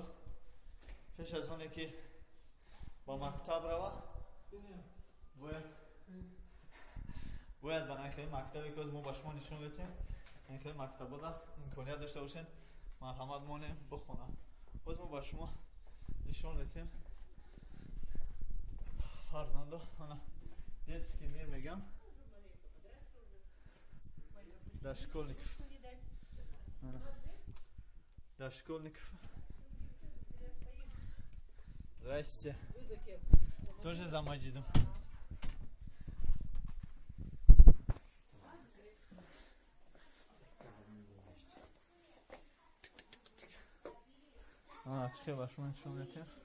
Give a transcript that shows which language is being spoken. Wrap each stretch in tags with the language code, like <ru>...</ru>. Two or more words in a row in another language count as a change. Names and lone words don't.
<tg>Пеш аз оне ки ба мактаб рава, бояд ба накли мактабе ки мо ба шумо нишон бедем, накли мактабода имконият дошта бошен, марҳамат монем бихонам. Боз мо ба шумо нишон бедем. Фарзандо, ана</tg> <ru>детский мир</ru> <tg>мегам.</tg> <ru>Дошкольников. Дошкольников. Здрасте. Тоже за Маджидом. Чекай, ваш мальчик летел.</ru>